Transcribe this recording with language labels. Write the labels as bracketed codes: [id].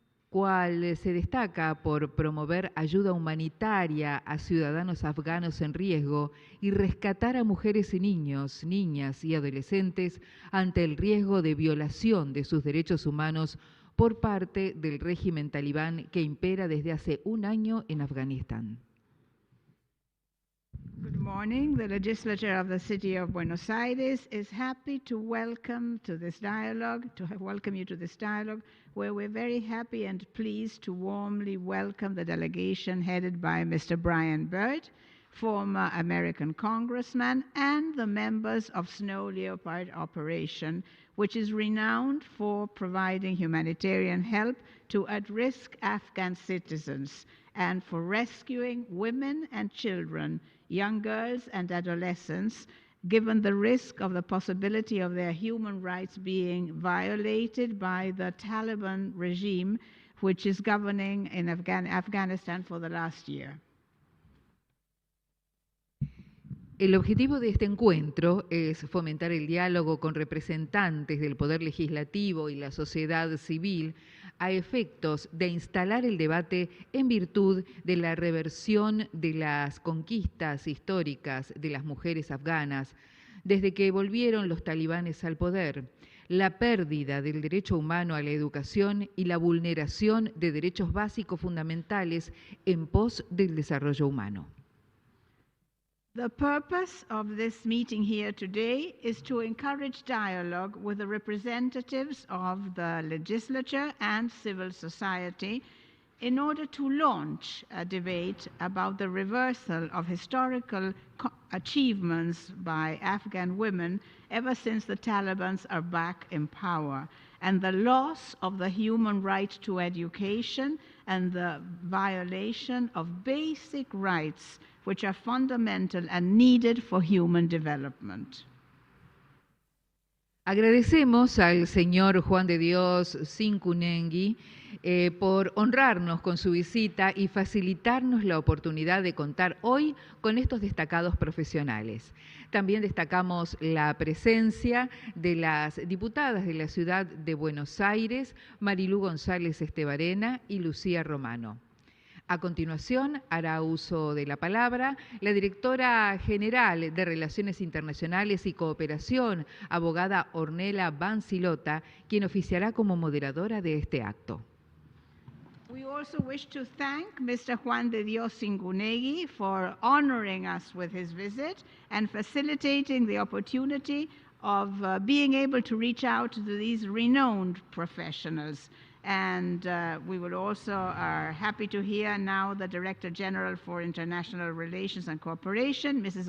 [es] cual se destaca por promover ayuda humanitaria a ciudadanos afganos en riesgo y rescatar a mujeres y niños, niñas y adolescentes ante el riesgo de violación de sus derechos humanos por parte del régimen talibán que impera desde hace un año en Afganistán. [en] Good morning. The Legislature of the City of Buenos Aires is happy to welcome you to this dialogue, where we're very happy and pleased to warmly welcome the delegation headed by Mr. Brian Byrd, former American congressman, and the members of Snow Leopard Operation, which is renowned for providing humanitarian help to at-risk Afghan citizens and for rescuing women and children, young girls and adolescents, given the risk of the possibility of their human rights being violated by the Taliban regime, which is governing in Afghanistan for the last year. [es] El objetivo de este encuentro es fomentar el diálogo con representantes del Poder Legislativo y la sociedad civil a efectos de instalar el debate en virtud de la reversión de las conquistas históricas de las mujeres afganas desde que volvieron los talibanes al poder, la pérdida del derecho humano a la educación y la vulneración de derechos básicos fundamentales en pos del desarrollo humano. [en] The purpose of this meeting here today is to encourage dialogue with the representatives of the legislature and civil society in order to launch a debate about the reversal of historical achievements by Afghan women ever since the Taliban are back in power, and the loss of the human right to education and the violation of basic rights which are fundamental and needed for human development. [es] Agradecemos al señor Juan de Dios Cincunnegui por honrarnos con su visita y facilitarnos la oportunidad de contar hoy con estos destacados profesionales. También destacamos la presencia de las diputadas de la Ciudad de Buenos Aires, Marilú González Estebarena y Lucía Romano. A continuación, hará uso de la palabra la directora general de Relaciones Internacionales y Cooperación, abogada Ornella Bancilota, quien oficiará como moderadora de este acto. [en] We also wish to thank Mr. Juan de Dios Cincunnegui for honoring us with his visit and facilitating the opportunity of being able to reach out to these renowned professionals. And we will also are happy to hear now the Director General for International Relations and Cooperation, Mrs.